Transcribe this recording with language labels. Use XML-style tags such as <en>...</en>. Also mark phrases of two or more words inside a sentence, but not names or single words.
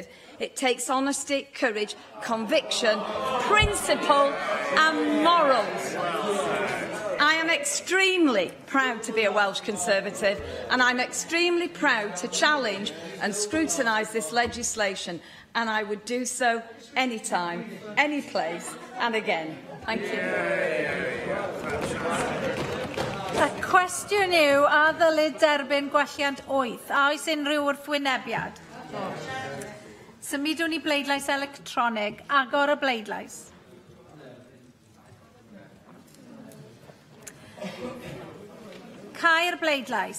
<en>It takes honesty, courage, conviction, principle and morals. I am extremely proud to be a Welsh Conservative, and I'm extremely proud to challenge and scrutinise this legislation, and I would do so anytime, any place and again. Thank you.</en> <cy>Y cwestiwn yw, a ddylid derbyn gwelliant 8? A oes unrhyw wrthwynebiad? Symudwn i bleidlais electronig. Agor y bleidlais. Cau'r bleidlais.</cy>